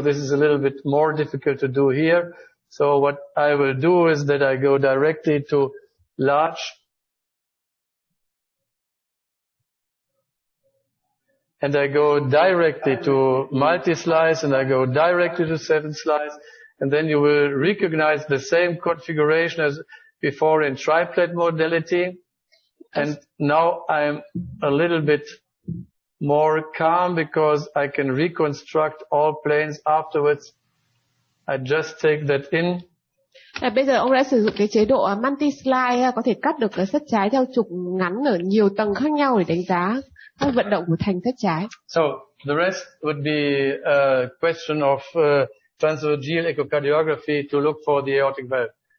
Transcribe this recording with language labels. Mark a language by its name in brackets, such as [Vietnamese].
[English] This is a little bit more difficult to do here. So what I will do is that I go directly to large, and I go directly to multi-slice, and I go directly to 7-slice, and then you will recognize the same configuration as before in triplet modality. And now I'm a little bit more calm because I can reconstruct all planes afterwards. I just take that in. [Vietnamese] Bây giờ ông đã sử dụng cái chế độ multi-slide, có thể cắt được cái thất trái theo trục ngắn ở nhiều tầng khác nhau để đánh giá các vận động của thành thất trái. [English] So the rest would be a question of transesophageal echocardiography to look for the aortic valve.